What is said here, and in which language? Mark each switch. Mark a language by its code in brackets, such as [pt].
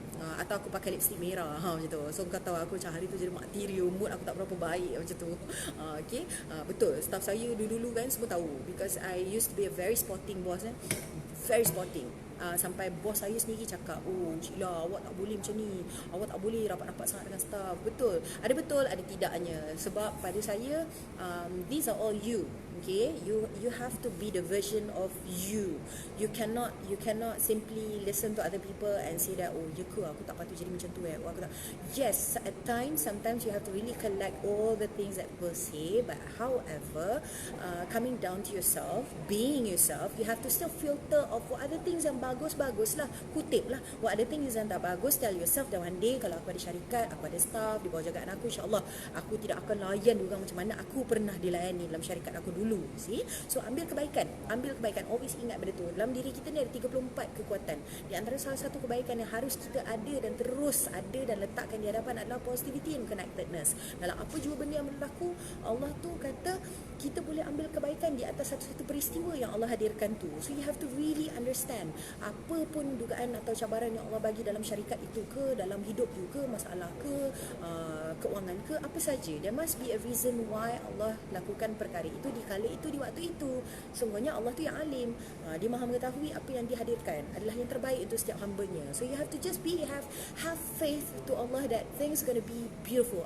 [ms] Atau aku pakai lipstick merah macam tu. So kau tahu aku macam hari tu jadi material, mood aku tak berapa baik macam tu. Okay, betul. Staff saya dulu-dulu kan semua tahu, [en] because I used to be a very sporting boss, very sporting. [ms] Sampai bos saya sendiri cakap, oh Cik La, awak tak boleh macam ni, awak tak boleh rapat-rapat sangat dengan staff. Betul, ada tidaknya. Sebab pada saya, [en] these are all you. Okay, you have to be the version of you. You cannot simply listen to other people and say that, [ms] oh ya ke, aku tak [en] patut jadi macam tu aku tak. Yes, at times, sometimes you have to really collect all the things that people say, but however, coming down to yourself, being yourself, you have to still filter of what other things [ms] yang bagus lah, kutip lah, [en] what other things [ms] yang tak bagus. [en] Tell yourself that one day [ms] kalau aku ada syarikat, aku ada staff di bawah jagaan aku, insyaAllah aku tidak akan layan orang macam mana aku pernah dilayani dalam syarikat aku dulu. [en] See? [ms] So ambil kebaikan, always ingat benda tu. Dalam diri kita ni ada 34 kekuatan. Di antara salah satu kebaikan yang harus kita ada dan terus ada dan letakkan di hadapan adalah positivity and connectedness. Dalam apa jua benda yang berlaku, Allah tu kata kita boleh ambil kebaikan di atas satu-satu peristiwa yang Allah hadirkan tu. [en] So you have to really understand, [ms] apa pun dugaan atau cabaran yang Allah bagi dalam syarikat itu ke, dalam hidup you ke, masalah ke, keuangan ke, apa saja, [en] there must be a reason why [ms] Allah lakukan perkara itu di kala itu, di waktu itu. Sungguhnya Allah tu yang alim, dia maha mengetahui apa yang dihadirkan adalah yang terbaik untuk setiap hambanya. [en] So you have to just have faith to Allah that things gonna be beautiful.